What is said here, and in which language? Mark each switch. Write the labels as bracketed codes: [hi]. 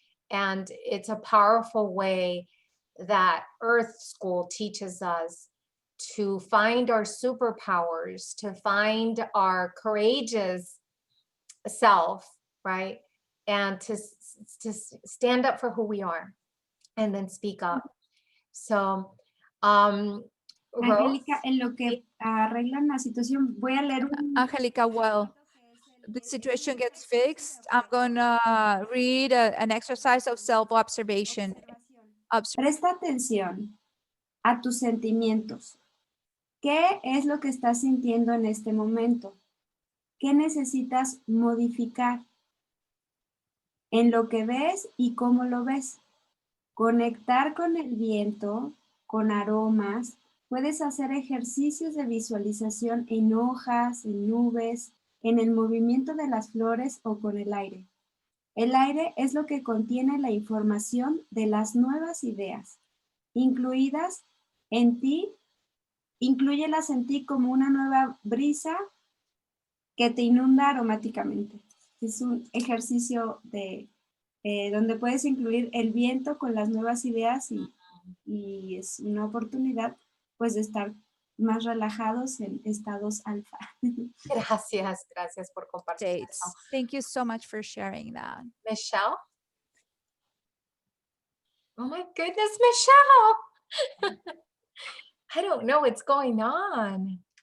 [en] And it's a powerful way that Earth School teaches us to find our superpowers, to find our courageous self, right? And to stand up for who we are and then speak up. So, [es] Angélica, en lo que arreglan la situación, voy a leer un... [en] Angélica, well, the situation gets fixed. I'm gonna read an exercise of self-observation. [es] Presta atención a tus sentimientos. ¿Qué es lo que estás sintiendo en este momento? ¿Qué necesitas modificar en lo que ves y cómo lo ves? Conectar con el viento, con aromas. Puedes hacer ejercicios de visualización en hojas, en nubes, en el movimiento de las flores o con el aire. El aire es lo que contiene la información de las nuevas ideas, incluidas en ti. Inclúyelas en ti como una nueva brisa que te inunda aromáticamente. Es un ejercicio de donde puedes incluir el viento con las nuevas ideas y es una oportunidad pues de estar más relajados en estados alfa. Gracias, gracias por compartir eso. [en] Thank you so much for sharing that. Michelle? Oh my goodness, Michelle! I don't know what's going on.